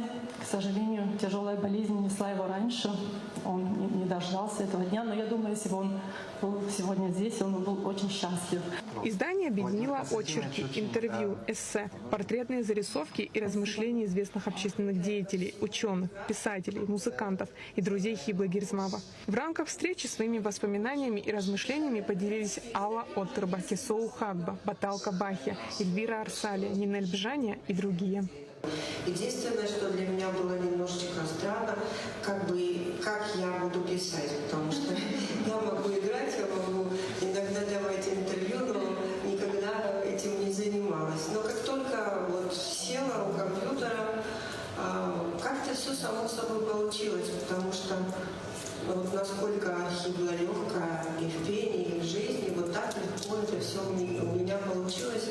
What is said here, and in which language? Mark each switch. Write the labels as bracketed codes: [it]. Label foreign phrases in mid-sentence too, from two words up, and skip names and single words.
[ru] К сожалению, тяжелая болезнь несла его раньше. Он не дождался этого дня, но я думаю, если бы он был сегодня здесь, он был очень счастлив. Издание объединило очерки, интервью, эссе, портретные зарисовки и размышления известных общественных деятелей, ученых, писателей, музыкантов и друзей Хиблы Гирзмава. В рамках встречи своими воспоминаниями и размышлениями поделились Алла Оттерба, Кесоу Хагба, Баталка Бахия, Эльвира Арсалия, Нинель Бжаня и другие. Единственное, что для меня было немножечко странно, как я буду писать, потому что я могу играть, я могу иногда давать интервью, но никогда этим не занималась. Но как только села у компьютера, как-то все само собой получилось, потому что насколько Хибла легкая и в пении, и в жизни, так легко это все у меня получилось.